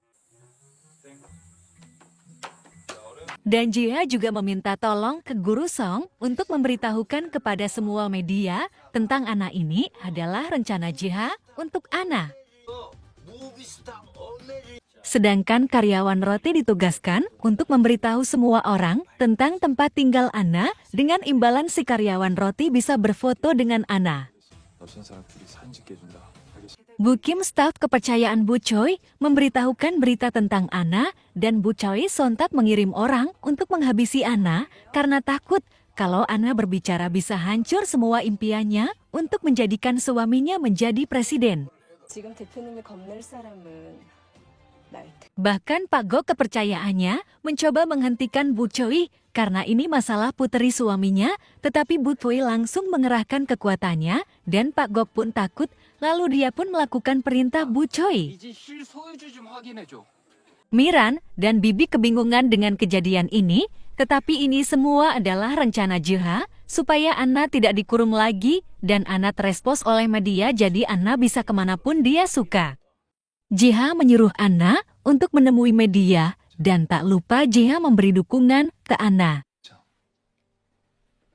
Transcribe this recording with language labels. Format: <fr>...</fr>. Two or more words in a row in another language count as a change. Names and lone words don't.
<id>Dan JH juga meminta tolong ke Guru Song untuk memberitahukan kepada semua media tentang Ana. Ini adalah rencana JH untuk Ana. Sedangkan karyawan roti ditugaskan untuk memberitahu semua orang tentang tempat tinggal Ana dengan imbalan si karyawan roti bisa berfoto dengan Ana.</id> <ko>낯선 사람들이 사진 찍게 해준다. 알겠어.</ko> <id>Bu Kim, staf kepercayaan Bu Choi, memberitahukan berita tentang Ana, dan Bu Choi sontak mengirim orang untuk menghabisi Ana karena takut kalau Ana berbicara bisa hancur semua impiannya untuk menjadikan suaminya menjadi presiden.</id> <ko>지금 대표님이 겁낼 사람은 날 텐데.</ko> <id>Bahkan Pak Gok kepercayaannya mencoba menghentikan Bu Choi karena ini masalah puteri suaminya, tetapi Bu Choi langsung mengerahkan kekuatannya dan Pak Gok pun takut, lalu dia pun melakukan perintah Bu Choi.</id> <ko>이제 실 소유주 좀 확인해줘.</ko> <id>Miran dan Bibi kebingungan dengan kejadian ini, tetapi ini semua adalah rencana JH supaya Ana tidak dikurung lagi dan Ana terespos oleh media, jadi Ana bisa kemanapun dia suka. JH menyuruh Ana untuk menemui media dan tak lupa JH memberi dukungan ke Ana.</id>